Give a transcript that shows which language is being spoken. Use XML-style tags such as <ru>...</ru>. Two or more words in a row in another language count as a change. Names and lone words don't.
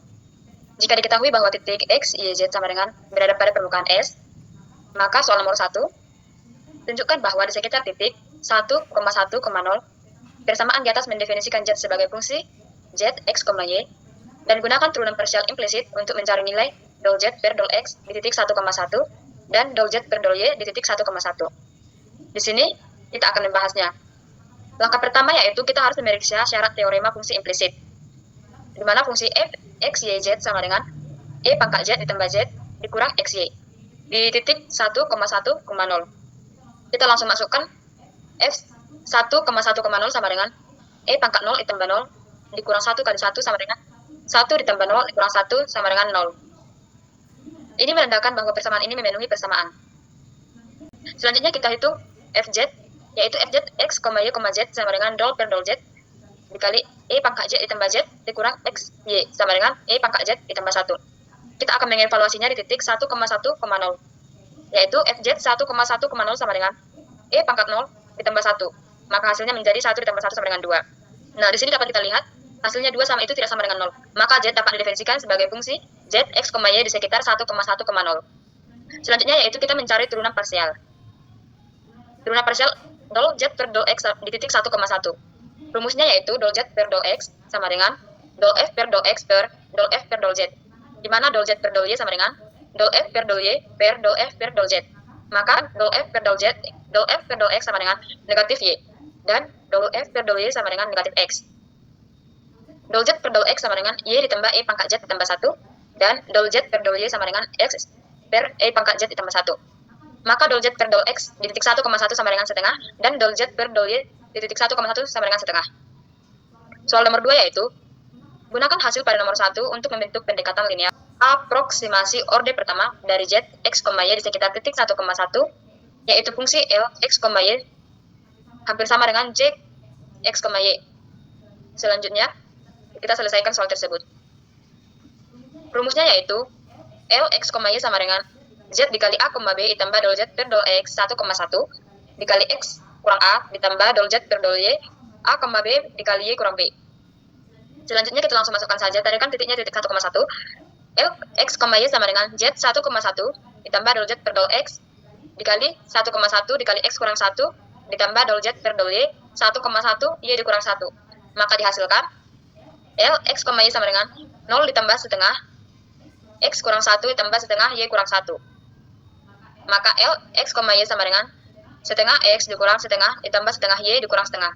<id>Jika diketahui bahwa titik X, Y, Z sama dengan berada pada permukaan S, maka soal nomor 1, tunjukkan bahwa di sekitar titik 1,1,0 persamaan di atas mendefinisikan Z sebagai fungsi Z, X, Y, dan gunakan turunan parsial implisit untuk mencari nilai del Z per del X di titik 1,1 dan del Z per del Y di titik 1,1. Di sini kita akan membahasnya. Langkah pertama yaitu kita harus memeriksa syarat teorema fungsi implisit, di mana fungsi f, x, y, z sama dengan e pangkat z ditambah z dikurang x, y di titik 1,1,0. Kita langsung masukkan f 1,1,0 sama dengan e pangkat 0 ditambah 0 dikurang 1 kali 1 sama dengan 1 ditambah 0 dikurang 1 sama dengan 0. Ini menandakan bahwa persamaan ini memenuhi persamaan. Selanjutnya kita hitung fz, yaitu fz x, y, z sama dengan del per del z dikali e pangkat z ditambah z dikurang x, y sama dengan e pangkat z ditambah 1. Kita akan mengevaluasinya di titik 1,1,0, yaitu fz 1,1,0 sama dengan e pangkat 0 ditambah 1. Maka hasilnya menjadi 1 ditambah 1 sama dengan 2. Nah, di sini dapat kita lihat hasilnya 2 sama itu tidak sama dengan 0. Maka z dapat didefinisikan sebagai fungsi z, x, y di sekitar 1,1,0. Selanjutnya yaitu kita mencari turunan parsial. Turunan parsial del z per del x di titik 1,1. Rumusnya yaitu del z per del x sama dengan del f per del x per del f per del z. Di mana del z per del y sama dengan del f per del y per del f per del z. Maka del f per del z, del f per del x sama dengan negatif y. Dan del f per del y sama dengan negatif x. Del z per del x sama dengan y ditambah e pangkat z ditambah 1. Dan del z per del y sama dengan x per e pangkat z ditambah 1. Maka del z per del x di titik 1,1 sama dengan setengah. Dan del z per del y di titik 1,1 sama dengan setengah. Soal nomor 2 yaitu, gunakan hasil pada nomor 1 untuk membentuk pendekatan linear. Aproksimasi orde pertama dari z, x, y di sekitar titik 1,1, yaitu fungsi L, x, y hampir sama dengan j, x, y. Selanjutnya, kita selesaikan soal tersebut. Rumusnya yaitu L, x, y sama dengan z dikali a, b ditambah del z per del x 1,1 dikali x kurang a ditambah del z per del y a, b dikali y kurang b. Selanjutnya kita langsung masukkan saja. Tadi kan titiknya titik 1,1. L, x, y sama dengan z 1,1 ditambah del z per del x dikali 1,1 dikali x kurang 1 ditambah del z per del y 1,1 y dikurang 1. Maka dihasilkan L, x, y sama dengan 0 ditambah setengah x kurang 1 ditambah setengah y kurang 1. Maka L, x, y sama dengan setengah x dikurang setengah ditambah setengah y dikurang setengah.</id>